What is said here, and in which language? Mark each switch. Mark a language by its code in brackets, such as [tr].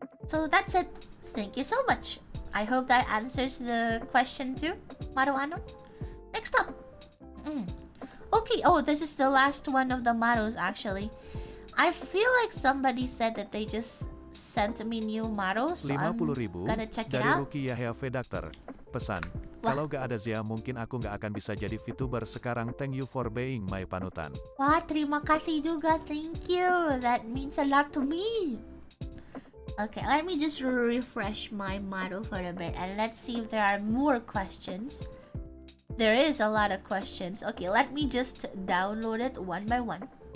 [en] So that's it. Thank you so much. I hope that answers the question too, Maruano. Next up. Okay, oh, this is the last one of the Marus actually. I feel like somebody said that they just sent me new Marus, so I'm [id] 50.000 [en] gonna check it [id] dari [en] out. Ruki Yahya Vedakter. [id] Pesan, kalau gak ada Zia mungkin aku gak akan bisa jadi VTuber sekarang. [en] Thank you for being my panutan. [id] Wah, terima kasih juga. [en] Thank you. That means a lot to me. Okay, let me just refresh my model for a bit and let's see if there are more questions. There is a lot of questions. Okay, let me just download it one by one.